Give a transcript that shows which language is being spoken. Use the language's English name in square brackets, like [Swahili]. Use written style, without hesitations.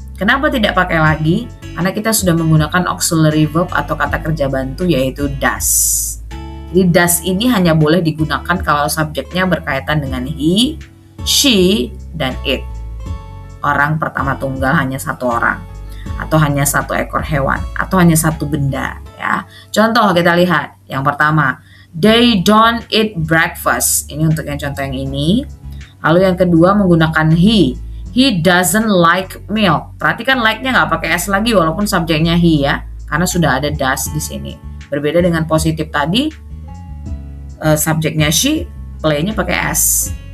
[Indonesian] Kenapa tidak pakai lagi? Karena kita sudah menggunakan auxiliary verb atau kata kerja bantu yaitu does. Jadi does ini hanya boleh digunakan kalau subjeknya berkaitan dengan he, she, dan it. Orang pertama tunggal hanya satu orang, atau hanya satu ekor hewan, atau hanya satu benda ya. Contoh kita lihat. Yang pertama, [English] they don't eat breakfast. [Indonesian] Ini untuk yang contoh yang ini. Lalu yang kedua menggunakan he. He doesn't like milk. Perhatikan like-nya nggak pakai s lagi walaupun subjeknya he ya, karena sudah ada does di sini. Berbeda dengan positif tadi, subjeknya she, play-nya pakai s.